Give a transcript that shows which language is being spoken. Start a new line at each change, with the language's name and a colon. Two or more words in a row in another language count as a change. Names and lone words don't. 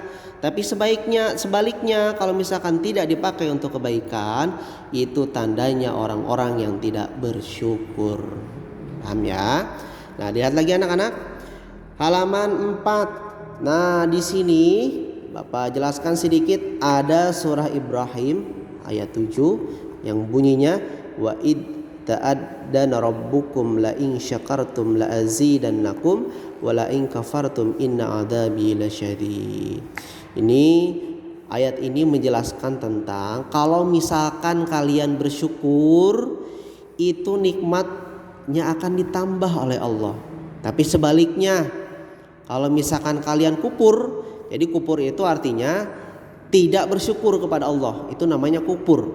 Indonesian: Tapi sebaliknya kalau misalkan tidak dipakai untuk kebaikan, itu tandanya orang-orang yang tidak bersyukur. Paham ya? Nah, lihat lagi anak-anak, halaman 4. Nah, di sini Bapak jelaskan sedikit, ada surah Ibrahim ayat 7 yang bunyinya
Arabic: وإذ تأذن ربكم لئن شكرتم لأزيدنكم ولئن كفرتم إن عذابي لشديد.
Indonesian: Ini ayat ini menjelaskan tentang kalau misalkan kalian bersyukur, itu nikmatnya akan ditambah oleh Allah. Tapi sebaliknya, kalau misalkan kalian kufur, jadi kufur itu artinya tidak bersyukur kepada Allah, itu namanya kufur.